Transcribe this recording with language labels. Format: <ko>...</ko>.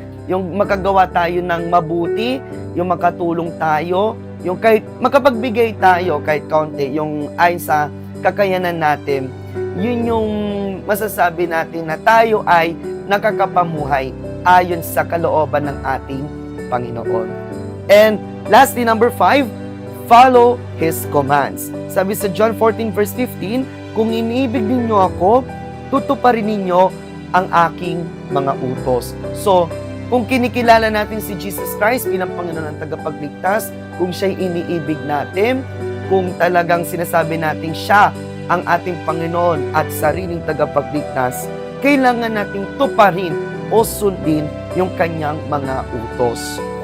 <tl>Yung makagawa tayo ng mabuti, yung makatulong tayo, yung kahit makapagbigay tayo kahit kaunti, yung ayon sa kakayanan natin, yun yung masasabi natin na tayo ay nakakapamuhay ayon sa kalooban ng ating Panginoon.</tl> <en>And lastly, number 5, follow His commands.</en> <tl>Sabi sa John 14 verse 15, kung iniibig ninyo ako, tutuparin ninyo ang aking mga utos. So, kung kinikilala natin si Jesus Christ bilang Panginoon ng tagapagligtas, kung siya'y iniibig natin, kung talagang sinasabi natin siya ang ating Panginoon at sariling tagapagligtas, kailangan nating tuparin o sundin yung kanyang mga utos.</tl>